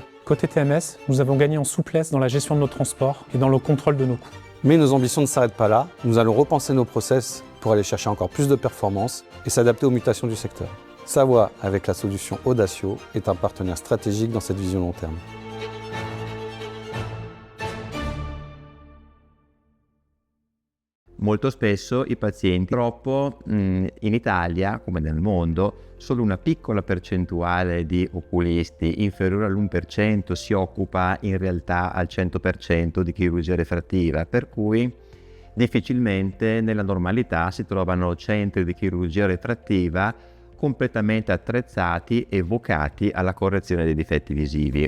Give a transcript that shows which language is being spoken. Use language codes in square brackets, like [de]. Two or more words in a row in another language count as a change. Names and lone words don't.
[fr] Côté TMS, nous avons gagné en souplesse dans la gestion de nos transports et dans le contrôle de nos coûts. Mais nos ambitions ne s'arrêtent pas là, nous allons repenser nos process pour aller chercher encore plus de performance et s'adapter aux mutations du secteur. Savoie, avec la solution Audacio, est un partenaire stratégique dans cette vision long terme. [it] Molto spesso i pazienti, purtroppo in Italia, come nel mondo, solo una piccola percentuale di oculisti, inferiore all'1%, si occupa in realtà al 100% di chirurgia refrattiva, per cui difficilmente nella normalità si trovano centri di chirurgia refrattiva completamente attrezzati e vocati alla correzione dei difetti visivi.